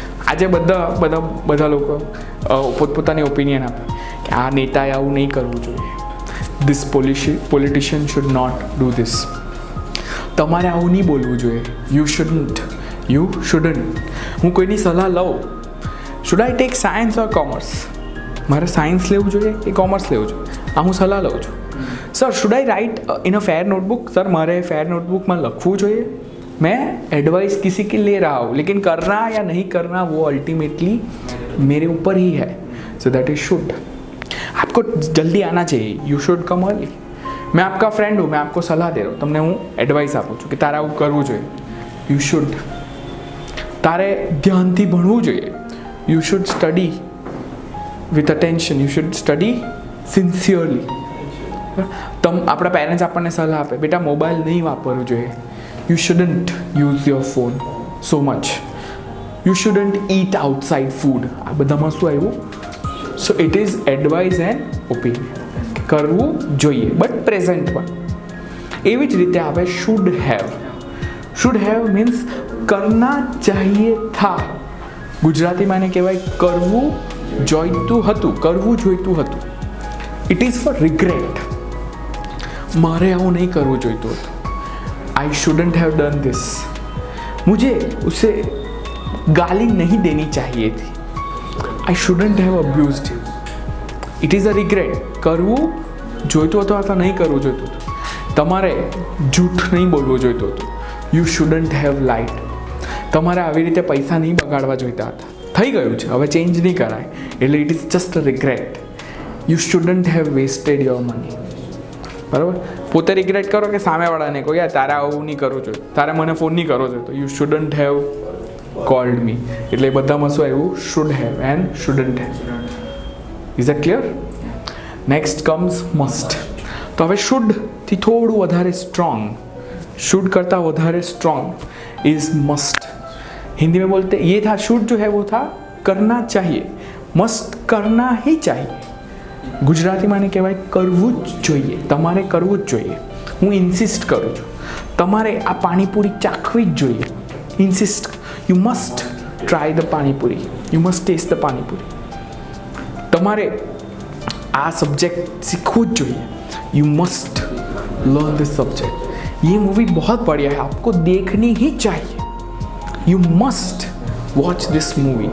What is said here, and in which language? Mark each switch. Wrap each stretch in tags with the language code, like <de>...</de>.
<gu>આજે બધા લોકો પોતપોતાની ઓપિનિયન આપે કે આ નેતાએ આવું નહીં કરવું જોઈએ,</gu> <en>This politician should not do this.</en> <gu>તમારે આવું નહીં બોલવું જોઈએ,</gu> <en>You shouldn't.</en> <gu>હું કોઈની સલાહ લઉં,</gu> <en>Should I take science or commerce?</en> <gu>મારે સાયન્સ લેવું જોઈએ કે કોમર્સ લેવું જોઈએ? આ હું સલાહ લઉં છું.</gu> <en>Sir should I write in a fair notebook?</en> <hi>Sir मारे फेयर नोटबुक में</hi> <gu>लखવું જોઈએ.</gu> <hi>मैं एडवाइस किसी की ले रहा हूँ, लेकिन करना या नहीं करना वो अल्टीमेटली मेरे ऊपर ही है.</hi> <en>So that is should.</en> <hi>आपको जल्दी आना चाहिए,</hi> <en>You should come early.</en> <hi>मैं आपका फ्रेंड हूँ, मैं आपको सलाह दे रहा हूँ,</hi> <gu>તમને હું એડવાઇસ આપું છું કે તારે આવું કરવું જોઈએ,</gu> <en>You should.</en> <gu>તારે ધ્યાનથી ભણવું જોઈએ,</gu> <en>You should study with attention, you should study sincerely.</en> <gu>આપણા પેરેન્ટ્સ આપણને સલાહ આપે, બેટા મોબાઈલ નહીં વાપરવું જોઈએ,</gu> <en>You shouldn't use your phone so much, you shouldn't eat outside food.</en> <gu>આ બધામાં શું આવ્યું?</gu> <en>So it is advice and opinion.</en> <gu>કરવું જોઈએ બટ પ્રેઝન્ટમાં. એવી જ રીતે આવે</gu> <en>Should have. Should have means</en> <hi>કરના ચાહીએ થા.</hi> <gu>ગુજરાતીમાં એને કહેવાય કરવું જોઈતું હતું, કરવું જોઈતું હતું.</gu> <en>It is for regret.</en> <gu>મારે આવું નહીં કરવું જોઈતું હતું,</gu> <en>I shouldn't have done this,</en> <hi>मुझे उसे गाली नहीं देनी चाहिए थी,</hi> <en>I shouldn't have abused him. It is a regret.</en> <gu>કરવું જોઈતું હતું અથવા નહીં કરવું જોઈતું હતું. તમારે જૂઠ નહીં બોલવું જોઈતું હતું,</gu> <en>You shouldn't have lied.</en> <gu>તમારે આવી રીતે પૈસા નહીં બગાડવા જોઈતા હતા. થઈ ગયું છે, હવે ચેન્જ નહીં કરાય, એટલે</gu> <en>It is just a regret. You shouldn't have wasted your money.</en> <gu>બરાબર? પોતે રિગ્રેટ કરો કે સામેવાળાને કહો યાર તારે આવું નહીં કરવું જોઈએ, તારે મને ફોન નહીં કરવો જોઈએ, તો</gu> <en>You shouldn't have called me.</en> <gu>એટલે એ બધામાં શું આવ્યું?</gu> <en>Should have and shouldn't have. Is it clear? Next comes must.</en> <gu>तो હવે શુડથી થોડું વધારે સ્ટ્રોંગ, शुड करता વધારે स्ट्रॉन्ग इज मस्ट.</gu> <hi>हिंदी में बोलते ये था, शुड जो है वो था करना चाहिए, मस्ट करना ही चाहिए.</hi> <gu>ગુજરાતીમાં એને કહેવાય કરવું જ જોઈએ, તમારે કરવું જ જોઈએ. હું ઇન્સિસ્ટ કરું છું, તમારે આ પાણીપુરી ચાખવી જ જોઈએ.</gu> <en>Insist, you must try the panipuri, you must taste the panipuri.</en> <gu>તમારે આ सब्जेक्ट सीखવું જ જોઈએ,</gu> <en>You must learn this subject.</en> <hi>ये मूवी बहुत बढ़िया है, आपको देखनी ही चाहिए,</hi> <en>You must watch this movie.</en>